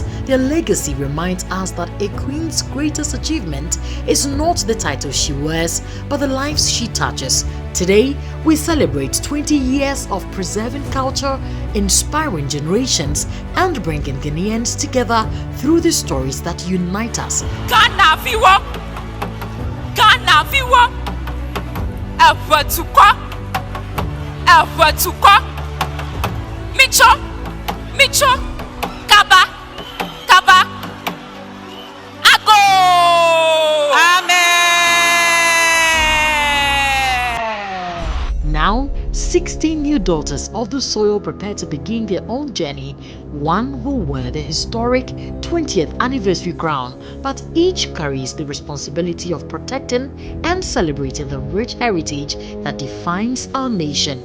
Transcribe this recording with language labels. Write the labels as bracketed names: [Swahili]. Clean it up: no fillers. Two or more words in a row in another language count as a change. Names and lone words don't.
[English] Their legacy reminds us that a queen's greatest achievement is not the title she wears, but the lives she touches. Today, we celebrate 20 years of preserving culture, inspiring generations, and bringing Ghanaians together through the stories that unite us. [Ewe] Ghana viwo, Ghana viwo, Ewetuko, Ewetuko, Micho, Micho, Kaba, Kaba, Ago. [English] Amen. Now, 16 new daughters of the soil prepare to begin their own journey. One will wear the historic 20th anniversary crown, but each carries the responsibility of protecting and celebrating the rich heritage that defines our nation.